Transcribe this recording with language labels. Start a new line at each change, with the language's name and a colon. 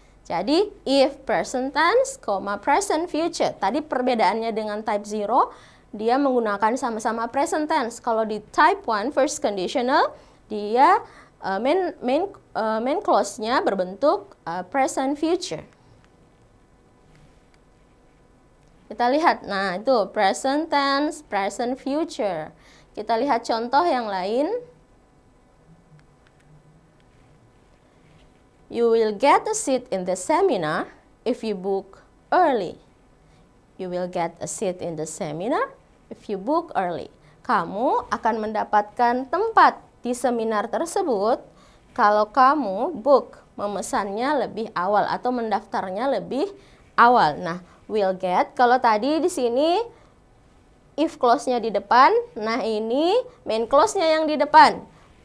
English: Jadi, if present tense, present future.
Indonesian: Tadi perbedaannya dengan type 0, dia menggunakan sama-sama present tense. Kalau di type 1, first conditional, dia main clause-nya berbentuk present future. Kita lihat, nah itu present tense, present future. Kita lihat contoh yang lain.
English: You will get a seat in the seminar if you book early. You will get a seat in the seminar if you book early.
Indonesian: Kamu akan mendapatkan tempat di seminar tersebut kalau kamu memesannya lebih awal atau mendaftarnya lebih awal. Nah, will get, kalau tadi di sini if clause-nya di depan, nah ini main clause-nya yang di depan.